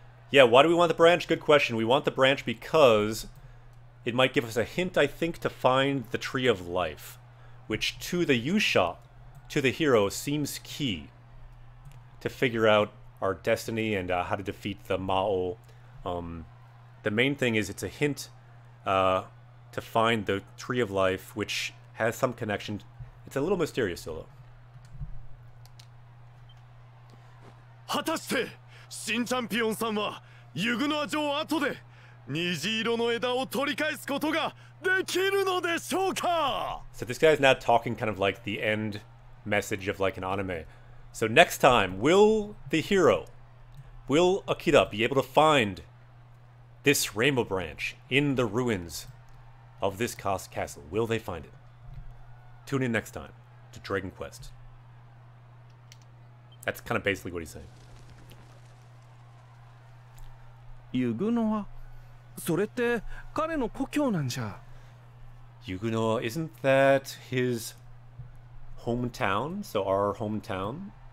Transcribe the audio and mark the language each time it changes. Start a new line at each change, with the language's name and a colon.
English: Yeah, why do we want the branch? Good question. We want the branch because it might give us a hint, I think, to find the Tree of Life, which to the Yusha, to the hero, seems key to figure out our destiny and how to defeat the Mao. The main thing is it's a hint to find the Tree of Life, which has some connection. It's a little mysterious, though.
Japanese: 果たして新チャンピオンさんはユグノア城跡で虹色の枝を取り返すことができるのでしょうか?
English: So this guy's now talking kind of like the end message of like an anime. So next time, will the hero, will Akira be able to find this Rainbow Branch in the ruins of this castle? Will they find it? Tune in next time to Dragon Quest. That's kind of basically what he's saying.
Japanese: ユグノアそれって彼の故郷なんじゃ。
English: Yuguno, isn't that his hometown? So our hometown?